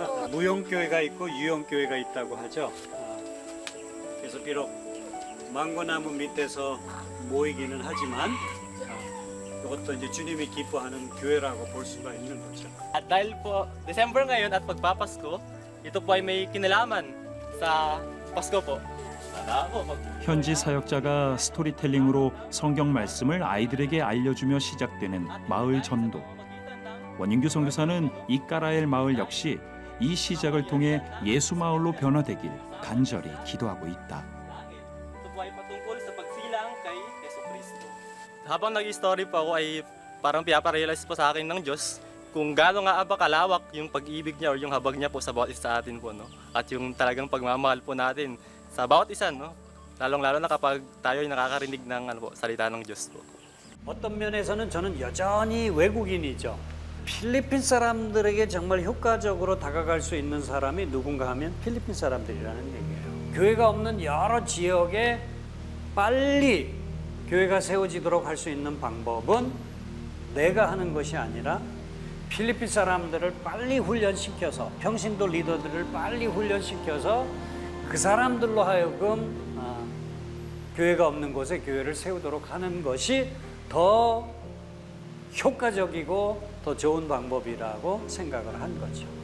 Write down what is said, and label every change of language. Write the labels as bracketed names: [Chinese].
[Korean] 무용교회가 있고 유용교회가 있다고 하죠. 그래서 비록 망고나무 밑에서 모이기는 하지만 이것도 이제 주님이 기뻐하는 교회라고 볼 수가 있는 거죠. [Filipino] At dahil po December ngayon at magpapasko, ito po ay may kinalaman sa Pasko po. Sana po [Korean] 현지 사역자가 스토리텔링으로 성경 말씀을 아이들에게 알려주며 시작되는 마을 전도. 원인규 선교사는 이 까라엘 마을 역시 이 시작을 통해 예수 마을로 변화되길 간절히 기도하고 있다. [Filipino] ito po ay patungkol sa pagsilang kay Jesucristo. Habang nag-story po ako ay parang pinaparealize po sa akin ng Diyos kung gaano nga ba kalawak yung pag-ibig niya o yung habag niya po sa bawat isa sa atin po, no? At yung talagang pagmamahal po natin sa bawat isa, no? lalong-lalo na kapag tayo ay nakakarinig ng salita ng Diyos po. [Korean] 어떤 면에서는 저는 여전히 외국인이죠. 필리핀 사람들에게 정말 효과적으로 다가갈 수 있는 사람이 누군가 하면 필리핀 사람들이라는 얘기예요. 교회가 없는 여러 지역에 빨리 교회가 세워지도록 할 수 있는 방법은 내가 하는 것이 아니라 필리핀 사람들을 빨리 훈련시켜서 평신도 리더들을 빨리 훈련시켜서 그 사람들로 하여금 교회가 없는 곳에 교회를 세우도록 하는 것이 더 효과적이고 더 좋은 방법이라고 생각을 한 거죠.